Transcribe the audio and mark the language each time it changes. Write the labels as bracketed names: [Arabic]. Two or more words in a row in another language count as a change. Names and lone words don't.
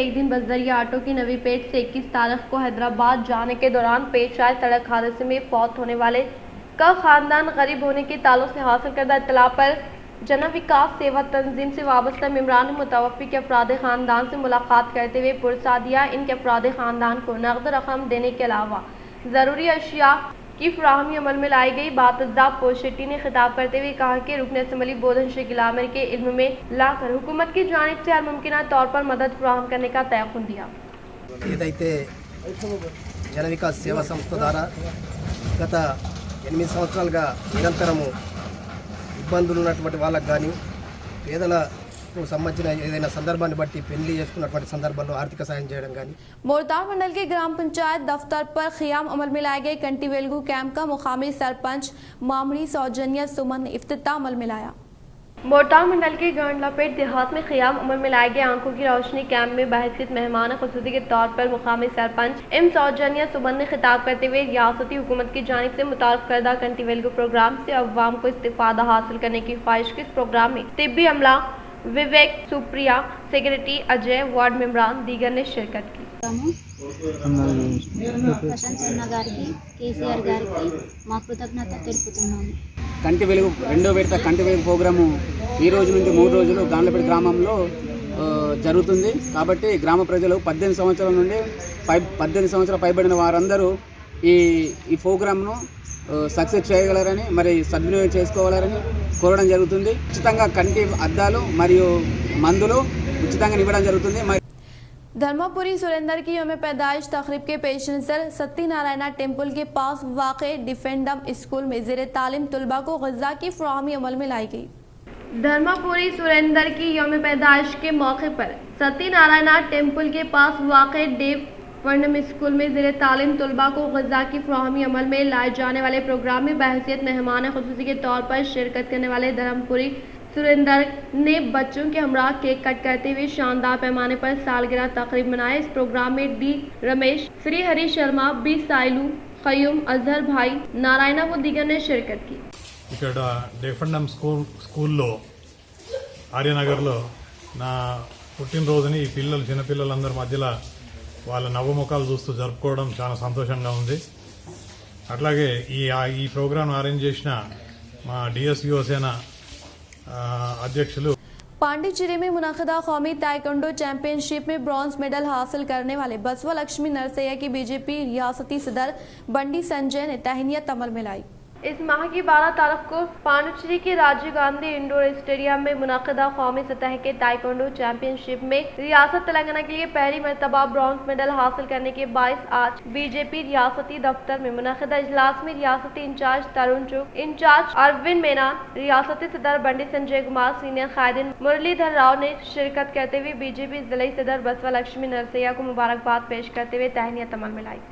[Hindi] एक दिन बसदरिया ऑटो की नवी पेट से 21 तारीख को हैदराबाद जाने के दौरान पेश आए सड़क हादसे में फौत होने वाले का खानदान गरीब होने के ताल्लुक से हासिल करदा इत्तला पर जन विकास सेवा तंजीम से वाबस्ता मेम्बरान मुतवफ़ी के अफराद खानदान से मुलाकात करते हुए पुरसा दिया। इनके अफराद खानदान को नकद रकम देने के अलावा ज़रूरी अशिया की फराहमी अमल में लाई गई। बातज़ा पोशेट्टी ने खिताब करते हुए कहा कि रुकन असम्बली बोधन शकील आमिर के इल्म में लाकर हुकूमत की जानिब से हर मुमकिन तौर पर मदद फराहम करने का तयक़ुन दिया। [Telugu] ఏదైతే జన వికాస్ సేవా సంస్థ ద్వారా గత 8 సంవత్సరాలుగా నిరంతరము ఇబ్బందులు ఉన్నటువంటి వాళ్ళకు కానీ పేదలకు సంబంధించిన ఏదైనా సందర్భాన్ని బట్టి పెళ్లి చేసుకున్నటువంటి సందర్భంలో ఆర్థిక సాయం చేయడం కానీ [Hindi] मोरतार मंडल के ग्राम पंचायत दफ्तर पर ख़ियाम अमल में लाए गए कंटी वेलगू कैंप का मुकामी सरपंच मामड़ी सौजन्या सुमन ने इफ्तिताह अमल में लाया। मोरतार मंडल के गंडलापेट देहात में ख़ियाम अमल में लाए गए आंखों की रोशनी कैंप में बहसीत मेहमान खुसूसी के तौर पर मुकामी सरपंच एम सौजन्या सुमन ने खिताब करते हुए रियासती हुकूमत की जानिब से मुतारफ करदा कंटी वेलगू प्रोग्राम से अवाम को इस्तिफादा हासिल करने की ख्वाहिश के इस प्रोग्राम में तिब्बी अमला विवेक, सुप्रिया, सेक्रेटरी अजय, वार्ड मेंबरान दीगर ने शिरकत की। [Telugu] ప్రశాంత్ అన్న గారికి కేసీఆర్ గారికి మా కృతజ్ఞత తెలుపుతున్నాము. కంటి వెలుగు రెండో విడత కంటి వెలుగు ప్రోగ్రాము ఈ రోజు నుండి 3 రోజులు గాండ్లపేట గ్రామంలో జరుగుతుంది. కాబట్టి గ్రామ ప్రజలు 18 సంవత్సరాల నుండి 18 సంవత్సరాల పైబడిన వారందరూ ఈ ప్రోగ్రామ్ను సక్సెస్ చేయగలరని మరి సద్వినియోగం చేసుకోవాలని కోరడం జరుగుతుంది. ఉచితంగా కంటి అద్దాలు మరియు మందులు ఉచితంగా ఇవ్వడం జరుగుతుంది. [Hindi] धर्मापुरी सुरेंद्र की यौम पैदाइश तकरीब के पेश नज़र सत्यनारायण टेम्पल के पास वाक़े डिफेंडम स्कूल में ज़ेर तालीम तलबा को ग़िज़ा की फ़राहमी अमल में लाई गई। धर्मापुरी सुरेंद्र की यौम पैदाइश के मौके पर सत्यनारायण टेम्पल के पास वाक़े डिफेंडम स्कूल में ज़ेर तालीम तलबा को ग़िज़ा की फ़राहमी अमल में लाए जाने वाले प्रोग्राम में बहसीत मेहमान खुसूसी के तौर पर शिरकत करने वाले धर्मपुरी सुरेंद्र ने बच्चों के हमरा केक कट करते हुए शानदार पैमाने पर सालगिरह तकरीब मनाए। इस प्रोग्राम में डी रमेश, श्री हरि शर्मा, बी साइलू, खयूम, अजहर भाई, नारायणा व दीगर ने शिरकत की। [Telugu] ఇక్కడ డిఫెండమ్ స్కూల్లో ఆర్యనగర్లో నా పుట్టినరోజుని ఈ చిన్నపిల్లలందరి మధ్యలో వాళ్ళ నవ్వుముఖాలు చూస్తూ జరుపుకోవడం చాలా సంతోషంగా ఉంది. అట్లాగే ఈ ప్రోగ్రాం అరేంజ్ చేసిన మా డిఎస్యు సేన अध्यक्षुलु [Hindi] पांडिचेरी में मुनक़दा कौमी ताइक्वांडो चैंपियनशिप में ब्रॉन्ज मेडल हासिल करने वाले बसवा लक्ष्मी नरसैया की बीजेपी रियासती सदर बंडी संजय ने तहनीत अमल में लाई। इस माह की 12 तारीख को पांडिचेरी के राजीव गांधी इंडोर स्टेडियम में मुनक़दा कौमी सतह के ताइक्वांडो चैंपियनशिप में रियासत तेलंगाना के लिए पहली मरतबा ब्रॉन्ज मेडल हासिल करने के बायस आज बीजेपी रियासती दफ्तर में मुनक़दा इजलास में रियासती इंचार्ज तरुण चुग, इंचार्ज अरविंद मेनन, रियासती सदर बंडी संजय कुमार, सीनियर कायदीन मुरलीधर राव ने शिरकत करते हुए बीजेपी जिले सदर बसवा लक्ष्मी नरसैया को मुबारकबाद पेश करते हुए तहनीत अमल में लाई।